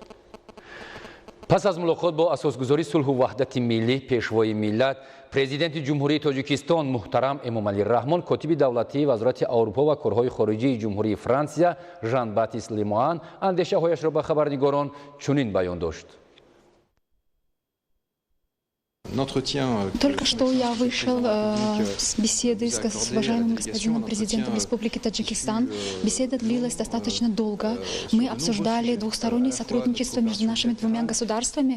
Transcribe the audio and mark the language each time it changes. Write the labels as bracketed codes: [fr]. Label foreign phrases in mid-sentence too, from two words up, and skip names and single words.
[tg] пас аз мулоқот бо асосгузори сулҳу ваҳдати миллӣ, пешвои миллат, президенти ҷумҳурии Тоҷикистон муҳтарам Эмомалӣ Раҳмон, котиби давлатии вазорати Аврупо ва корҳои хориҷии ҷумҳурии Франсия Жан-Батист Лемуан андешаҳояшро ба хабарнигорон чунин баён дошт. [ru] Только что я вышел с беседы с уважаемым господином президентом Республики Таджикистан. Беседа длилась достаточно долго. Мы обсуждали двухстороннее сотрудничество между нашими двумя государствами.